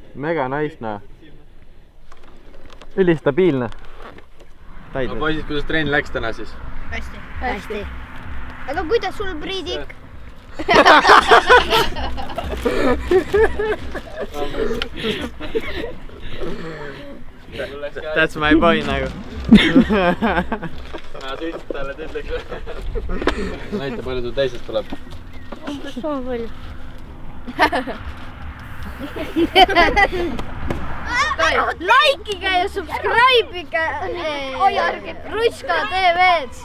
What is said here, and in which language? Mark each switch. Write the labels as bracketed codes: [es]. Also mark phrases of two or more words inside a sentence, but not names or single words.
[et] mega nice, noh. Ülistabiilne. No poisid, kuidas trenn läks täna siis? Hästi. Aga kuidas sul, Priidik? [en] That's my boy nagu. [et] Ma tõesti talle ütleks. Näita, palju tul teisest tuleb. Umbes sama palju. Likeige ja subscribe'ige Ruska TV-d.